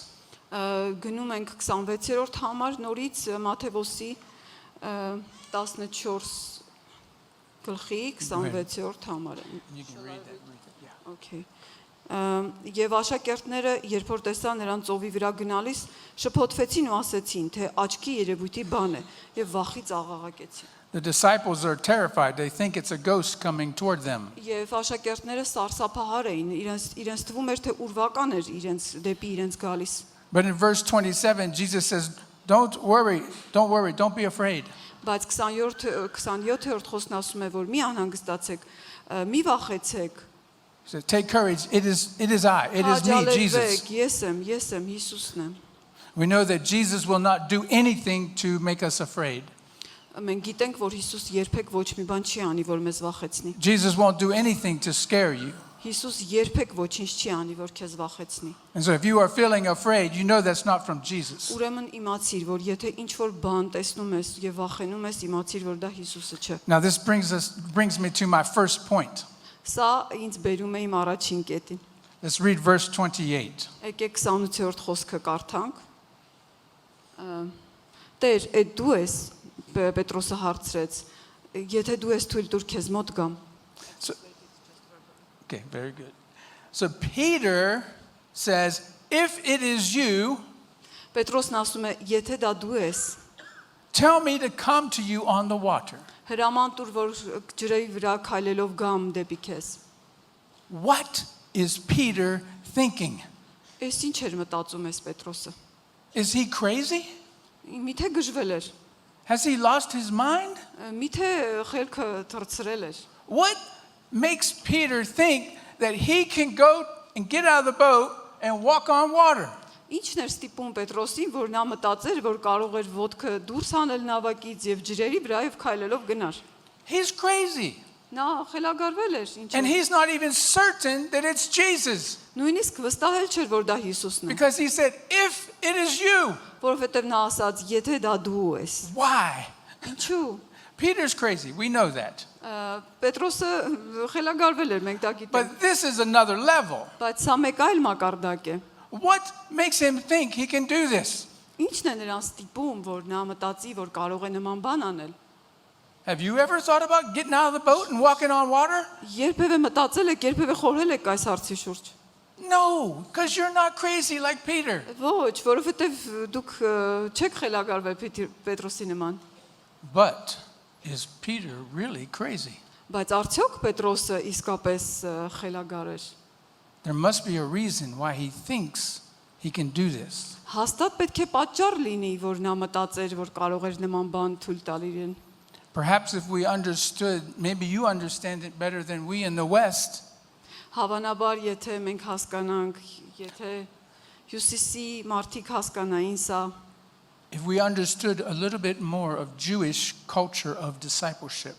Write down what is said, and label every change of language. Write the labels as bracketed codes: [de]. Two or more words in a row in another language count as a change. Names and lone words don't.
[hy] Գնում ենք 26-րդ համար նորից Մատթեոսի 14 գլխի 26-րդ համարը։ [en] You can read that. Yeah. Okay. [hy] Եվ աշակերտները, երբ որ տեսան նրան ծովի վրա գնալիս, շփոթվեցին ու ասեցին, թե աչքի երևույթի բան է, եւ վախից աղաղակեցին։ [en] The disciples are terrified. They think it's a ghost coming toward them. [hy] Եվ աշակերտները սարսափահար էին, իրենց թվում էր թե ուրվական էր դեպի իրենց գալիս։ [en] But in verse 27, Jesus says, don't worry, don't be afraid. [hy] Բայց 27-րդ խոսքն ասում է, որ մի անհանգստացեք, մի վախեցեք։ [en] He says, take courage. It is I. It is me, Jesus. [hy] Ես եմ, Հիսուսն եմ։ [en] We know that Jesus will not do anything to make us afraid. [hy] Մենք գիտենք, որ Հիսուս երբեք ոչ մի բան չի անի, որ մեզ վախեցնի։ [en] Jesus won't do anything to scare you. [hy] Հիսուս երբեք ոչինչ չի անի, որ քեզ վախեցնի։ [en] And so if you are feeling afraid, you know that's not from Jesus. [hy] Ուրեմն իմացիր, որ եթե ինչ որ բան տեսնում ես եւ վախենում ես, իմացիր, որ դա Հիսուսը չէ։ [en] Now this brings me to my first point. [hy] Սա ինձ բերում է իմ առաջին կետին։ [en] Let's read verse 28. [hy] Եկեք 28-րդ խոսքը կարդանք։ Տեր, այդ դու ես, Պետրոսը հարցրեց, եթե դու ես թույլ տուր քեզ մոտ գամ։ [en] Okay, very good. So Peter says, if it is you, [hy] Պետրոսն ասում է, եթե դա դու ես, [en] tell me to come to you on the water. [hy] հրաման տուր, որ ջրի վրա քայլելով գամ դեպի քեզ։ [en] What is Peter thinking? [hy] Էս ինչ էր մտածում ես Պետրոսը։ [en] Is he crazy? [hy] Միթե գժվել էր։ [en] Has he lost his mind? [hy] Միթե խելքը թրծրել էր։ [en] What makes Peter think that he can go and get out of the boat and walk on water? [hy] Ինչն էր ստիպում Պետրոսին, որ նա մտածեր, որ կարող էր ոտքը դուրս հանել նավակից եւ ջրերի վրայով քայլելով գնար։ [en] He's crazy. [hy] Նա խելագարվել էր, ինչ։ [en] And he's not even certain that it's Jesus. [hy] Նույնիսկ վստահել չէր, որ դա Հիսուսն է, [en] Because he said, if it is you, [hy] որովհետեւ նա ասաց, եթե դա դու ես։ [en] why? [hy] Ինչու։ [en] Peter's crazy. We know that. [hy] Պետրոսը խելագարվել էր, մենք դա գիտենք, [en] But this is another level. [hy] բայց սա մեկ այլ մակարդակ է։ [en] What makes him think he can do this? [hy] Ինչն է նրան ստիպում, որ նա մտածի, որ կարող է նման բան անել։ [en] Have you ever thought about getting out of the boat and walking on water? [hy] Երբևէ մտածել եք, երբևէ խորհել եք այս հարցի շուրջ։ [en] No, because you're not crazy like Peter. [hy] Ոչ, որովհետև դուք չեք խելագարվել Պետրոսի նման։ [en] But is Peter really crazy? [hy] Բայց արդյոք Պետրոսը իսկապես խելագար էր։ [en] There must be a reason why he thinks he can do this. [hy] Հաստատ պետք է պատճառ լինի, որ նա մտածեր, որ կարող էր նման բան թույլ տալ իրեն։ [en] Perhaps if we understood, maybe you understand it better than we in the West, [hy] Հավանաբար, եթե մենք հասկանանք, եթե հյուսիսի մարդիկ հասկանային սա, [en] if we understood a little bit more of Jewish culture of discipleship.